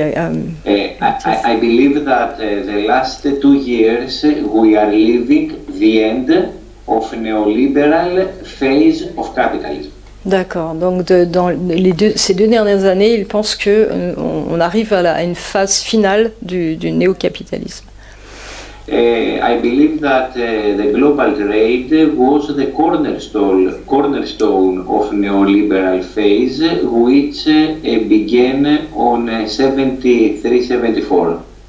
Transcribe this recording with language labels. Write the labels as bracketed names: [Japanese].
[English] I believe that the last 2 years we are living the end of neoliberal phase of capitalism. [French] D'accord. Donc, dans ces 2 dernières années, il pense qu'on arrive à une phase finale du néocapitalisme. [English] I believe that the global trade was the cornerstone of neoliberal phase, which began on 73-74.